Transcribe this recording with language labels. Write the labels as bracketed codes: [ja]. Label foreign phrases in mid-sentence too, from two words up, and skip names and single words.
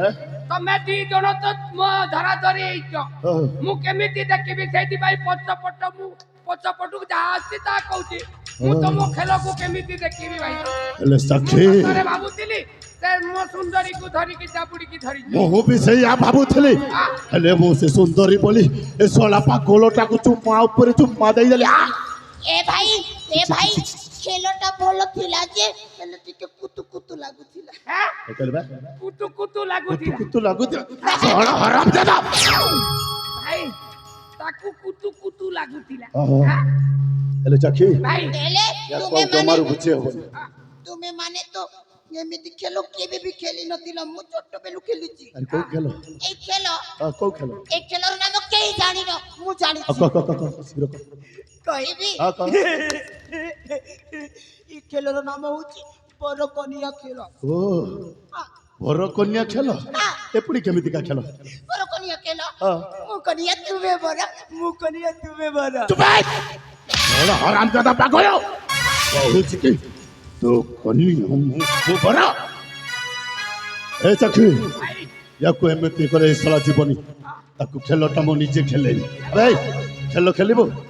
[or] ତମେ ଦି ଜଣ ତ ମୋ ଧରା ଧରି ହେଇଛ ମୁଁ କେମିତି ଦେଖିବି ସେଇଥିପାଇଁ ପଛପଟକୁ ଯାହା ଆସିଛି ତାହା କହୁଛି ମୁଁ ତମ ଖେଳକୁ କେମିତି ଦେଖିବି ଭାଇ ହେଲେ ସାକ୍ଷୀ ଥରେ ଭାବୁଥିଲି ସେ ମୋ ସୁନ୍ଦରୀକୁ ଧରିକି ଚାପୁଡ଼ିକି ଧରିଛି ମୁଁ ବି ସେଇଆ ଭାବୁଥିଲି ହେଲେ ମୁଁ ସେ ସୁନ୍ଦରୀ ବୋଲି ଏ ଶଳା ପାଗଲଟାକୁ ଚୁମା ଉପରେ ଚୁମା ଦେଇଦେଲି ଏ ଭାଇ ଖେଳଟା ଭଲ ଥିଲା ଯେ ହେଲେ ଟିକେ କୁତୁ କୁତୁ ଲାଗୁଥିଲା হ্যাঁ କହିଲେ କୁତୁ କୁତୁ ଲାଗୁଥିଲା ତୁ ଲାଗୁଛି ଶଳା ହରାମଜାଦା ଭାଇ ତାକୁ କୁତୁ କୁତୁ ଲାଗୁଥିଲା ଓହୋ। ହାଁ? ହେଲେ ଚାଖି ଭାଇ ହେଲେ ୟାକୁ ଜମାରୁ ବୁଝି ହବନି। ତୁମେ ମାନେ ତ ଏମିତି ଖେଳ କେବେ ବି ଖେଳି ନଥିଲ ମୁଁ ଛୋଟ ବେଳୁ ଖେଳିଛି ଆରେ କୋଉ ଖେଳ ଏଇ ଖେଳ କୋଉ ଖେଳ ଏଇ ଖେଳର ନାମ କେହି ଜାଣିନ ମୁଁ ଜାଣିছি ଶୀଘ୍ର କହ। କହିବି କହ। ଏଇ ଖେଳର ନାମ হଉଛି ବରକନିଆ ଖେଳ ଓ ଭର କନ୍ୟା ଖେଳ ଏପରି କେମିତିକା ଖେଳ ବରକନିଆ ଖେଳ ହଁ। ମୁଁ କନିଆ ତୁମେ ବର ମୁଁ କନିଆ ତୁମେ ବର ବଡ଼ ହରାମଜାଦା ପାଗଳ କହୁଛି କି ତୁ କନ୍ୟା ମୁଁ ବର ଏ ଚାଖି ୟାକୁ ଏମିତି କଲେ ଏ ଶଳା ଯିବନି ତାକୁ ଖେଳଟା ମୁଁ ନିଜେ ଖେଲେନି ଆରେ ଖେଳ ଖେଳିବୁ